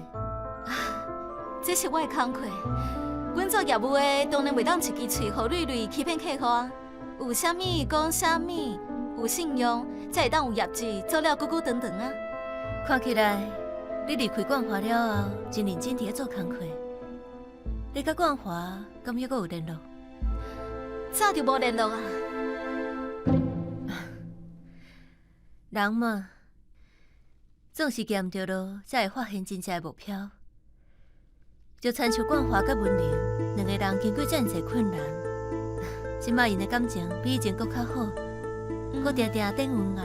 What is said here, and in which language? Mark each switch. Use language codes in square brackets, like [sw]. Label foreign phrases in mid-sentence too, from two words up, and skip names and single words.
[nan] 这是我的工课。阮做业务的，当然袂当一支嘴互蕊蕊欺骗客户啊。有啥物讲啥物。有信用，才会当有业绩，做了久久长长啊！看起来，你离开冠华了后，真认真伫咧做工课。你甲冠华敢还阁有联络？早就无联络啊！人嘛，总是行着路，才会发现真正的目标。就亲像冠华甲文玲两个人经过遮尔济困难， 即摆因的感情比以前搁较好，搁定定等阮来。